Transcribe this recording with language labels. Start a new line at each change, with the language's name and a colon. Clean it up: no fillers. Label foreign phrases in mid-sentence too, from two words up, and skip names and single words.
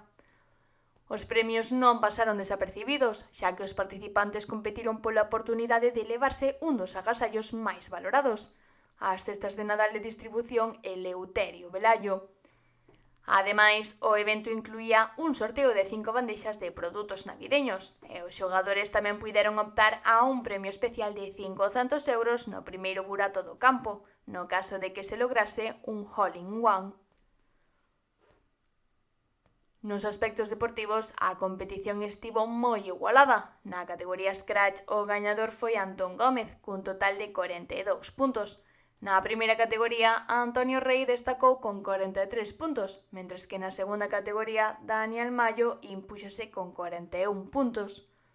Galician: Os premios non pasaron desapercibidos, xa que os participantes competiron pola oportunidade de levarse un dos agasallos máis valorados, as cestas de Nadal de distribución Eleuterio Velayo. Ademais, o evento incluía un sorteo de 5 bandexas de produtos navideños e os xogadores tamén puideron optar a un premio especial de 500 euros no primeiro burato do campo, no caso de que se lograse un hole-in-one. Nos aspectos deportivos, a competición estivo moi igualada. Na categoría Scratch, o gañador foi Antón Gómez, cun total de 42 puntos. Na primeira categoría, Antonio Rei destacou con 43 puntos, mentres que na segunda categoría, Daniel Mallo impúxose con 41 puntos.